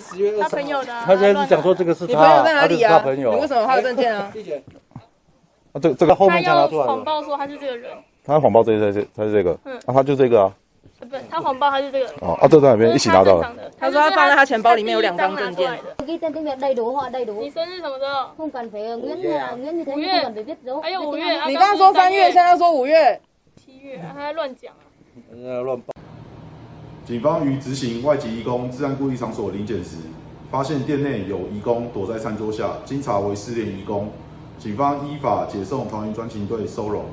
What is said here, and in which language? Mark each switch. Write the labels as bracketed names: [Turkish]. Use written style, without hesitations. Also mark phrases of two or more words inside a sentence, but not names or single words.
[Chinese] 他朋友的啊。他现在是讲说这个是你朋友他，他就是在哪里啊？他朋友。你为什么有他的证件啊？啊，这个他后面才拿要出来的。谎报说他是这个人，他谎报他是这个，啊，他就这个啊。不，他谎报他是这个。哦，啊，这在哪边一起拿到了？他说他放在他钱包里面有2张证件。 [Vietnamese] Ghi tên tiếng Việt đầy đủ họ đầy đủ. [Chinese] 你生日什么时候？ [Vietnamese] Không cần phải Nguyễn như thế, không cần phải viết dấu. [Chinese] 还有5月。你刚刚说3月，现在说5月。 7月，他在乱讲啊。乱报。警方于执行外籍移工治安故意场所临检时，发现店内有移工躲在餐桌下，经查为失联移工，警方依法解送桃园专勤队收容。